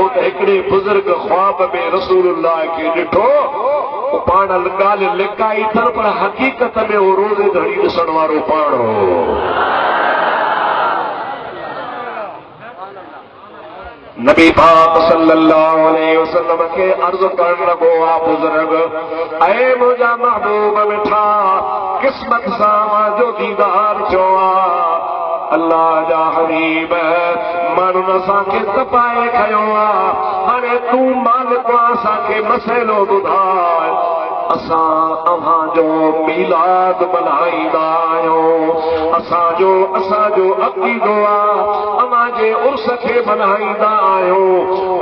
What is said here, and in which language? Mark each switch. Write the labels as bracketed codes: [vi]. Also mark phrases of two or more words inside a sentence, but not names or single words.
[sd] त हिकिड़े बुज़ुर्ग ख्वाब में रसूलुल्लाह खे ॾिठो पाण ॻाल्हि लिकाई अथनि पर हक़ीक़त में उहो रोज़े धणी ॾिसण वारो पाण हो नबी पाक [ar] صلى الله عليه وسلم [sd] के अर्ज करण लगो आ बुजुर्ग, ऐ मुझा महबूब मिठा किस्मत सां जो दीदार चोआ। अल्लाह जा हबीब माण्हुनि असांखे तपाए खयो आहे, हाणे तूं मालिक असांखे मसइलो ॿुधाए। असां अव्हांजो मीलाद मल्हाईंदा आहियूं, असांजो अक़ीदो आहे अव्हांजे उर्स खे मल्हाईंदा आहियूं।